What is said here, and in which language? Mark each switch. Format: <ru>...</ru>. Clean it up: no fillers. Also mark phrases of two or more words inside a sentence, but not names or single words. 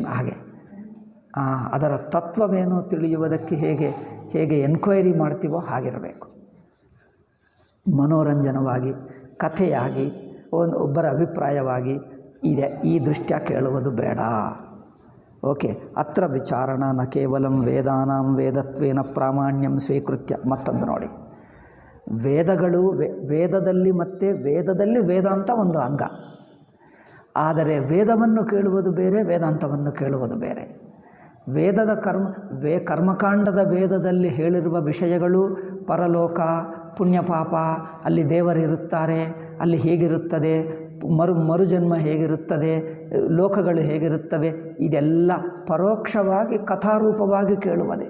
<kn>ಹಾಗೆ ಅದರ ತತ್ವವೇನು ತಿಳಿಯುವುದಕ್ಕೆ ಹೇಗೆ ಎನ್ಕ್ವೈರಿ ಮಾಡ್ತೀವೋ ಹಾಗಿರಬೇಕು. ಮನೋರಂಜನವಾಗಿ, ಕಥೆಯಾಗಿ, ಒಬ್ಬರ ಅಭಿಪ್ರಾಯವಾಗಿ ಇದೆ, ಈ ದೃಷ್ಟ್ಯ ಕೇಳುವುದು ಬೇಡ. ಓಕೆ.</kn> <sa>ಅತ್ರ ವಿಚಾರಣ ನ ಕೇವಲಂ ವೇದಾನಾಂ ವೇದತ್ವೇನ ಪ್ರಾಮಾಣ್ಯಂ ಸ್ವೀಕೃತ್ಯ.</sa> <kn>ಮತ್ತೊಂದು ನೋಡಿ, ವೇದಗಳು ವೇದದಲ್ಲಿ ಮತ್ತು ವೇದದಲ್ಲಿ ವೇದಾಂತ ಒಂದು ಅಂಗ. ಆದರೆ ವೇದವನ್ನು ಕೇಳುವುದು ಬೇರೆ, ವೇದಾಂತವನ್ನು ಕೇಳುವುದು ಬೇರೆ. ವೇದದ ಕರ್ಮಕಾಂಡದ ವೇದದಲ್ಲಿ ಹೇಳಿರುವ ವಿಷಯಗಳು ಪರಲೋಕ, ಪುಣ್ಯಪಾಪ, ಅಲ್ಲಿ ದೇವರಿರುತ್ತಾರೆ, ಅಲ್ಲಿ ಹೇಗಿರುತ್ತದೆ, ಮರುಜನ್ಮ ಹೇಗಿರುತ್ತದೆ, ಲೋಕಗಳು ಹೇಗಿರುತ್ತವೆ, ಇದೆಲ್ಲ ಪರೋಕ್ಷವಾಗಿ ಕಥಾರೂಪವಾಗಿ ಕೇಳುವುದೇ.</kn>